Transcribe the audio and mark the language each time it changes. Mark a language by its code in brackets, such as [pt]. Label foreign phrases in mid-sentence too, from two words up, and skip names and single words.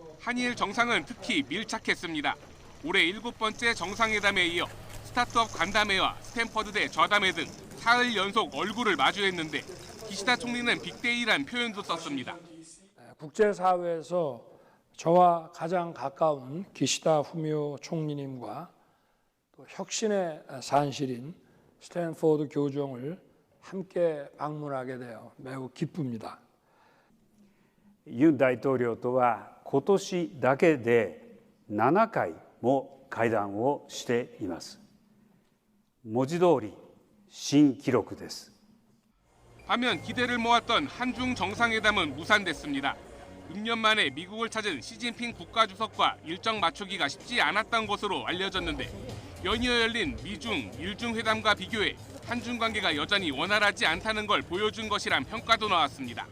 [ko] 한일 정상은 특히 밀착했습니다. 올해 7번째 정상회담에 이어 스타트업 간담회와 스탠퍼드대 좌담회 등 사흘 연속 얼굴을 마주했는데 기시다 총리는 빅데이란 표현도 썼습니다. 국제사회에서 저와 가장 가까운 기시다 후미오 총리님과 또 혁신의 산실인 스탠퍼드 교정을 함께 방문하게 되어 매우 기쁩니다. [ja] ユン大統領とは今年だけで7回も会談をしています。文字通り新記録です。 [ko] 반면 기대를 모았던 한중 정상회담은 무산됐습니다. 6년 만에 미국을 찾은 시진핑 국가주석과 일정 맞추기가 쉽지 않았던 것으로 알려졌는데 연이어 열린 미중, 일중 회담과 비교해 한중 관계가 여전히 원활하지 않다는 걸 보여준 것이란 평가도 나왔습니다.